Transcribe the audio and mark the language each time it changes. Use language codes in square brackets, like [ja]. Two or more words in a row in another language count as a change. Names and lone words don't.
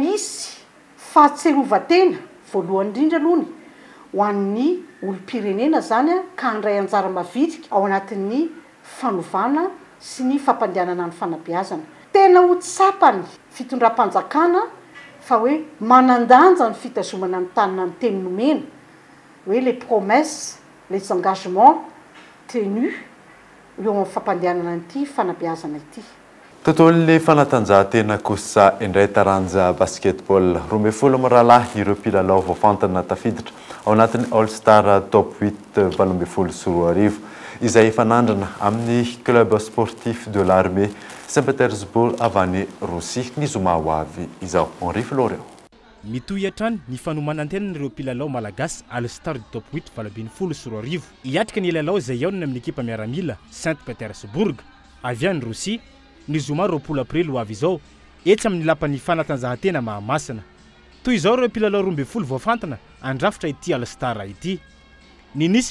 [mg] isy fahatserovatena voalohany indrindra aloha ho an'ny olom-pirenena zany ka handray anjara mavitrika ao anatin'ny fanovana sy ny fampandehanana ny fanabeazana tena ho tsapany fitondram-panjakana fa hoe manandanja ny fitazomana ny tanina ny teny nomena hoe [fr] les promesses les engagements tenus [mg] eo amin'ny fampandehanana nyity fanabeazana ity tontolon'ny fanatanjahantena kosa indray taranja basketball 12 mirahalahy ireo mpilalao voafantana tafiditra ao anatin'ny [en] all star [mg] top 8 12 sy 4 arivo izay fanandrana amin'ny [fr] club sportif de l'armée Saint-Pétersbourg [mg] avy any Rosia ny zoma ho avy izao Henri Florent mitohy hatrany ny fanomanantena ireo mpilalao malagasy [en] all star [fr] du top [mg] 8 12 sy 4 arivo hiatrika ny lalao izay aonany amin'ny ekipa miaramila Saint-Pétersbourg avy any Rosia ny zoma 20 aprily ho avy izao etsy amin'ny lapan'ny fanatanjahantena Mahamasina toy izao ireo mpilalao 12 voafantana andrafitra ity [en] all star [mg] ity ny nisy